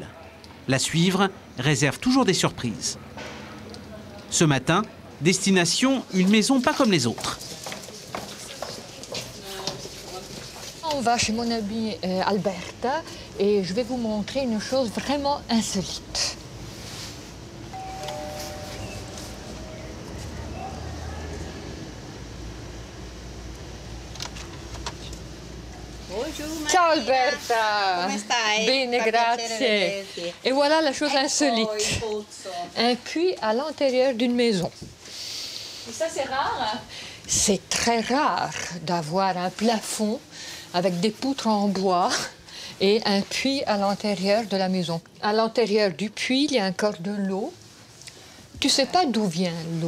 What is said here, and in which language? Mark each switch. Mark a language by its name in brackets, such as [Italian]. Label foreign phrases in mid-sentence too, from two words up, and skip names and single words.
[French] La suivre réserve toujours des surprises. Ce matin, destination, une maison pas comme les autres. On va chez mon amie Alberta et je vais vous montrer une chose vraiment insolite. [Italian] Ciao Alberta! Come stai? Bene, Fa grazie. piacere vederti. [French] Et voilà la chose insolite. [Italian] Il pozzo. [French] Un puits à l'intérieur d'une maison. Et ça, c'est rare? C'est très rare d'avoir un plafond avec des poutres en bois et un puits à l'intérieur de la maison. À l'intérieur du puits, il y a encore de l'eau. Tu ne sais pas d'où vient l'eau.